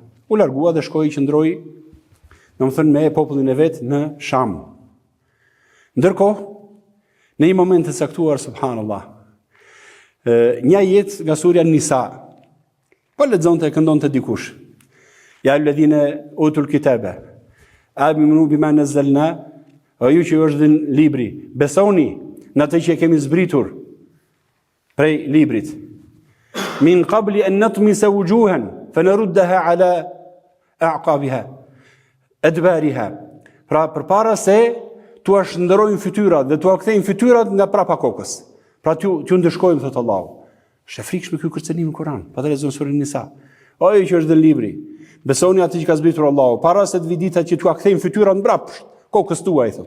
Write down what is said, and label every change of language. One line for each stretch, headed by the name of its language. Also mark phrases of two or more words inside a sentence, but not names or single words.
Albanian: U largua dhe shkoi qëndroi, domethënë me popullin e vet në Sham. Ndërkohë, në një moment të caktuar, subhanallah, një jetë nga surja Nisa, po lexonte e këndonte dikush.
Arabic: يا الذين أوتوا الكتاب آمنوا بما نزلنا,
Albanian: o ju që është dhënë libri, besoni në atë që kemi zbritur prej librit.
Arabic: من قبل أن نطمس وجوها فنردها على أعقابها أدبارها.
Albanian: Pra përpara se t'u shndërojnë fytyrat dhe t'u kthejnë fytyrat nga prapa kokës. Pra t'u ndëshkojmë, thot Allahu. Është frikshme ky kërcënim në Kur'an. Pa të lexuar surën Nisa. O ju që është dhënë libri, besoni atë që ka zbritur Allahu, para se të vi dita që t'u kthejnë fytyrat mbrapsht kokës tuaj, thot.